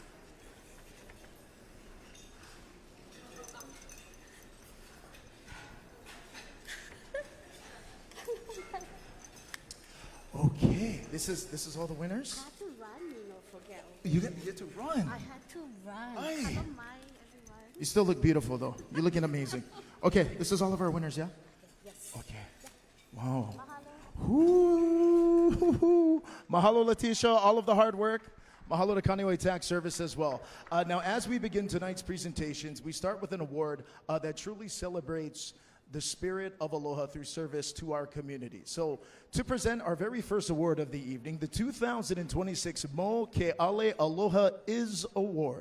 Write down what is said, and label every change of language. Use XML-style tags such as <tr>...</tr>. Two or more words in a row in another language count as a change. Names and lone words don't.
<en>Okay, this is all the winners? I had to run, forget. You get to run. I had to run. Aye. I don't mind, everyone. You still look beautiful, though. You're looking amazing. Okay, this is all of our winners, yeah? Yes. Okay. Wow. Mahalo. Ooh. Mahalo, Leticia, all of the hard work. Mahalo to Kaneohe Tax Service as well. Now, as we begin tonight's presentations, we start with an award that truly celebrates the spirit of aloha through service to our community. So, to present our very first award of the evening, the 2026 Mo Ke Ale Aloha Is Award.</en>